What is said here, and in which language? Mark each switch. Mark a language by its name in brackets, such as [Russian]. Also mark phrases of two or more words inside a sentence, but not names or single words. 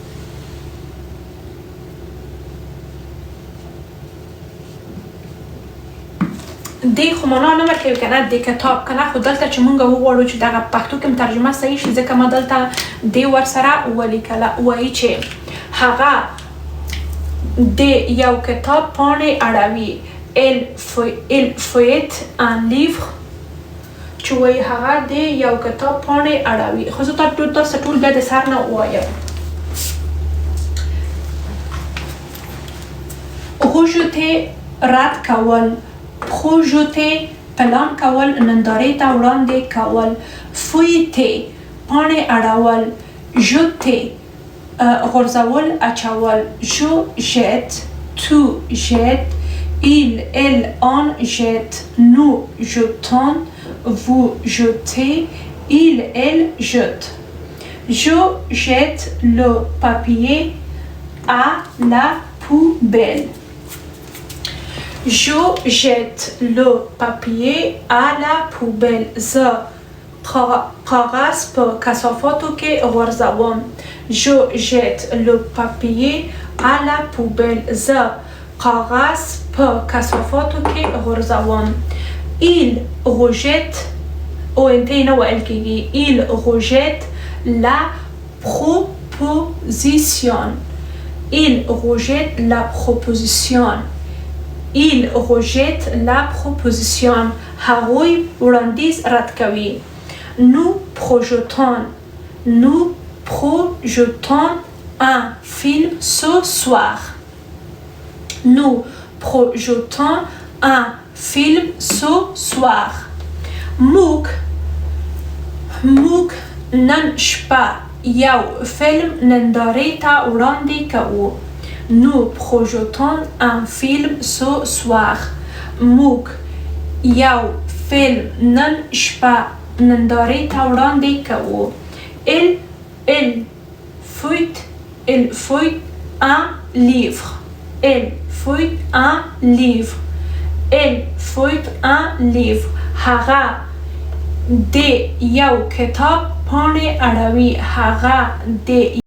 [Pashto] دی خو معنا نه ورکوي کنه د کتاب کنه. خو دلته چې مونږ وغواړو چې دغه پښتو کې ترجمه صحیح شي ځکه ما دلته دی ورسره ولیکله. وایي چې هغه د یو کتاب پاڼې اړوي. [French] il feuillette un livre [Pashto] چې وایي هغه د یو کتاب پاڼې اړوي. خو زه تاسو ټول بیا د سر نه ووایم. rejeter رد کول. projeter پلان کول نندارې ته وړاندې کول. feuilleter پاڼې اړول. jeter غورځول اچول. [French] je jette tu jettes il elle on jette nous jetons vous jetez il elle jette. je jette le papier à la poubelle. Je jette le papier à la poubelle. [Pashto] زه کاغذ په کثافاتو کې غورځوم. [French] Je jette le papier à la poubelle. [Pashto] زه کاغذ په کثافاتو کې غورځوم. [French] Il rejette [Pashto] ONT نه ویل کېږي. [French] Il rejette la proposition. Il rejette la proposition. Il rejette la proposition. [Pashto] هغوی وړاندیز رد کوي. [French] Nous projetons un film ce soir. Nous projetons un film ce soir. [Pashto] موږ نن شپه یو فلم نندارې ته وړاندې کوو. [French] Nous projetons un film ce soir. [Pashto] موږ یو فلم نن شپه نندارې ته وړاندې کوو. [French] Il feuille un livre. Il feuille un livre. Il feuille un livre. [Pashto] هغه د یو کتاب پاڼې اړوي. هغه د